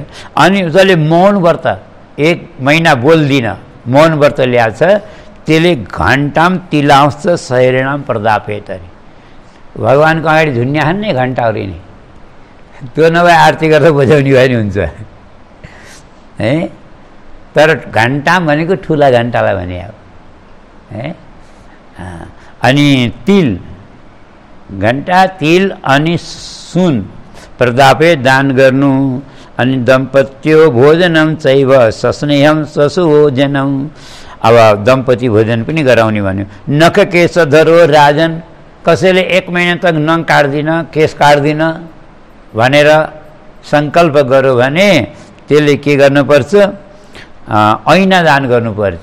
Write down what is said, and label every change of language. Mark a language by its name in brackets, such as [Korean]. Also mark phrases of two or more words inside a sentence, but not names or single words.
[Nepali] अनि जसले मौन व्रत 1 महिना बोल्दिन मौन व्रत ल्याएको छ, त्यसले [Sanskrit] घण्टाम तिलांश शरीराम प्रदापेत, [Nepali] अरे भगवान्को अगाडि झुन्या खान्ने घण्टाहरू नि त्यो नभए आरती गर्दा बजाउने भए नि हुन्छ है। तर घन्टा भनेको ठुला घन्टालाई भने अब है। अनि तिल, घन्टा, तिल अनि सुन प्रदापे दान गर्नु। [Sanskrit] अनि दम्पत्यो भोजनम चैव सस्नेहम ससुभोजनम। [Nepali] अब दम्पति भोजन पनि गराउने भन्यो। [Sanskrit] नख केश धरो राजन, [Nepali] कसैले 1 महिना तक नङ काट्दिन, केश काट्दिन भनेर सङ्कल्प गर्यो भने त्यसले के गर्नुपर्छ, ऐना दान गर्नुपर्छ।